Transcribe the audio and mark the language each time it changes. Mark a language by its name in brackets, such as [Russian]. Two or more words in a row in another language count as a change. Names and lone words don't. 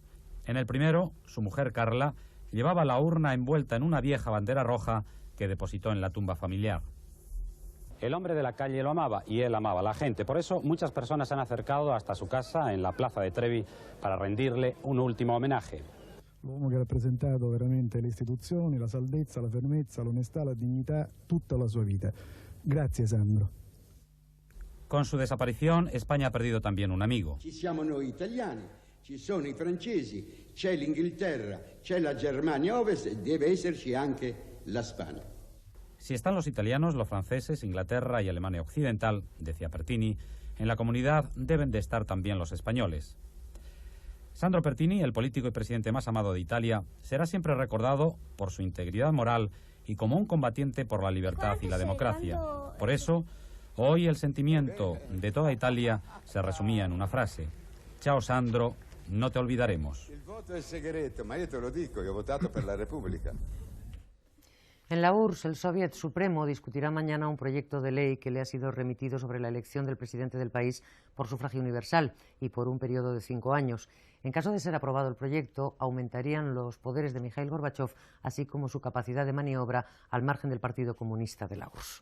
[Spanish] En el primero, su mujer Carla llevaba la urna envuelta en una vieja bandera roja que depositó en la tumba familiar. El hombre de la calle lo amaba y él amaba a la gente. Por eso muchas personas se han acercado hasta su casa en la plaza de Trevi para rendirle un último homenaje. [Italian] L'uomo che ha rappresentato veramente le istituzioni, la salvezza, la fermezza, l'onestà, la dignità, tutta la sua vita. Grazie Sandro. [Spanish] Con su desaparición, España ha perdido también un amigo. [Italian] Ci siamo noi italiani, ci sono i francesi, c'è l'Inghilterra, c'è la Germania Ovest e deve esserci anche la Spagna. [Spanish] Si están los italianos, los franceses, Inglaterra y Alemania Occidental, decía Pertini, en la comunidad deben de estar también los españoles. Sandro Pertini, el político y presidente más amado de Italia, será siempre recordado por su integridad moral y como un combatiente por la libertad y la democracia. Por eso, hoy el sentimiento de toda Italia se resumía en una frase: Ciao Sandro, no te olvidaremos. El voto es secreto, [Italian] ma io te lo dico, [Spanish] yo he votado per la República. En la URSS, el Soviet Supremo discutirá mañana un proyecto de ley que le ha sido remitido sobre la elección del presidente del país por sufragio universal y por un periodo de 5 años. En caso de ser aprobado el proyecto, aumentarían los poderes de Mikhail Gorbachev, así como su capacidad de maniobra al margen del Partido Comunista de la URSS.